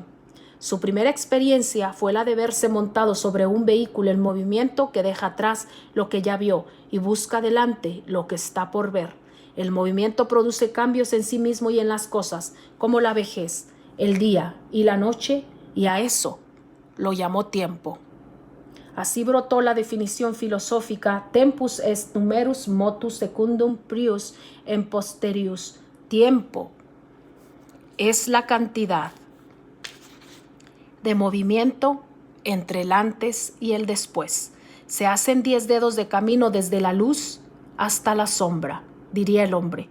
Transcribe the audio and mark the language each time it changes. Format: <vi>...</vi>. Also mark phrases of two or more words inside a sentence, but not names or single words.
<es>Su primera experiencia fue la de verse montado sobre un vehículo en movimiento que deja atrás lo que ya vio y busca adelante lo que está por ver. El movimiento produce cambios en sí mismo y en las cosas, como la vejez, el día y la noche, y a eso lo llamó tiempo. Así brotó la definición filosófica</es> <la>tempus est numerus motus secundum prius en posterius.</la> <es>Tiempo es la cantidad de movimiento entre el antes y el después. Se hacen 10 dedos de camino desde la luz hasta la sombra, diría el hombre.</es>